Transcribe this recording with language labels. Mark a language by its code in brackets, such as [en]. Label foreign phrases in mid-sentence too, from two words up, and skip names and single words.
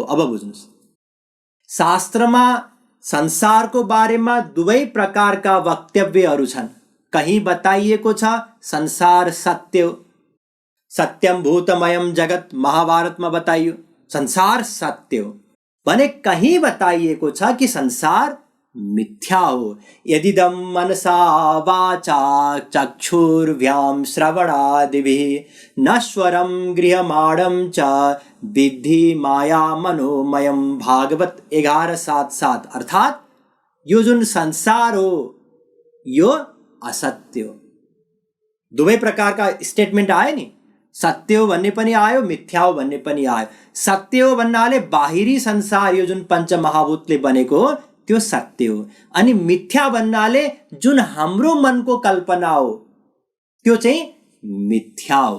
[ne] अब बुझ्नुस्, शास्त्रमा संसारको बारेमा दुवै प्रकारका वक्तव्यहरू छन्। कहीं बताइएको छ संसार सत्य हो, [sa] सत्यम भूतमयम जगत, [ne] महाभारतमा बताइयो संसार सत्य हो। भने कहीं बताइएको छ कि संसार मिथ्या हो। [sa] यदिदं मनसा वाचा चक्षुर्भ्यां श्रवणादिभिः नश्वरं गृह्यमाणं च विद्धि माया मनोमयम। [ne] भागवत 11:7-7। अर्थात यो जुन संसार हो यो असत्य हो। दुवै प्रकारका स्टेटमेन्ट आयो नि, सत्य हो भन्ने पनि आयो, मिथ्या हो भन्ने पनि आयो। सत्य हो भन्नाले बाहिरी संसार यो जुन पञ्चमहाभूतले बनेको हो त्यो सत्य हो, अनि मिथ्या भन्नाले जुन हाम्रो मनको कल्पना हो त्यो चाहिँ मिथ्या हो।